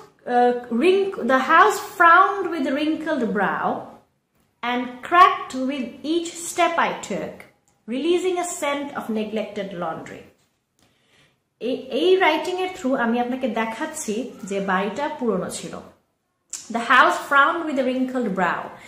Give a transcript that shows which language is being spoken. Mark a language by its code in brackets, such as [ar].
[en] The house frowned with wrinkled brow and cracked with each step I took, releasing a scent of neglected laundry. [bn] এই writing এর through আমি আপনাকে দেখাচ্ছি যে বাড়িটা পুরনো ছিল। [en] The house frowned with a wrinkled brow.